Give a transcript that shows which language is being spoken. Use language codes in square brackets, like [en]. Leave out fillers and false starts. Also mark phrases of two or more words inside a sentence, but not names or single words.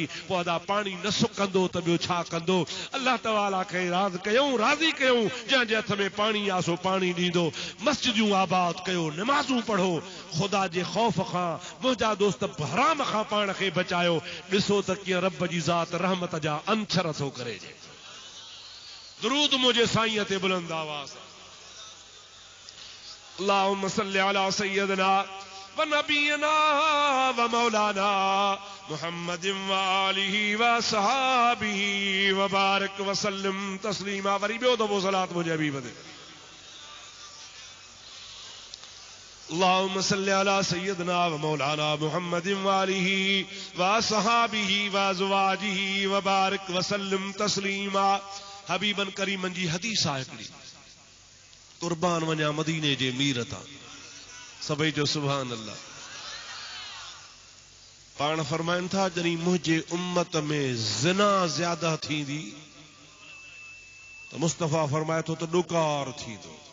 [sd] पोइ अदा पाणी न सुकंदो त ॿियो छा कंदो। अल्लाह तआला खे राज़ी कयूं, जंहिंजे हथ में पाणी आहे सो पाणी ॾींदो। मस्जिदूं आबाद कयो, नमाज़ूं पढ़ो, ख़ुदा जे ख़ौफ़ खां मुंहिंजा दोस्त हराम खां पाण खे बचायो। ॾिसो त कीअं रब जी ज़ात रहमत जा अंछर थो करे। दरूद मुझे साईं ते बुलंद आवाज़। [ar] اللهم صل على سيدنا ونبينا ومولانا محمد وآله وصحبه وبارك وسلم تسليما. [sd] वरी ॿियो दफ़ो सलात मुझे हबीब ते। [ar] اللهم صل على سيدنا ومولانا محمد وآله وصحبه وأزواجه وبارك وسلم تسليما. [sd] हबीबन करीमन जी हदीस आहे हिकिड़ी, कुर्बान वञा मदीने जे मीर तां। सभई जो [ar] سبحان الله. [sd] पाण फरमाइनि था जॾहिं मुंहिंजे उम्मत में ज़िना ज़्यादा थींदी त मुस्तफ़ा फरमाए थो त ॾुकार थींदो।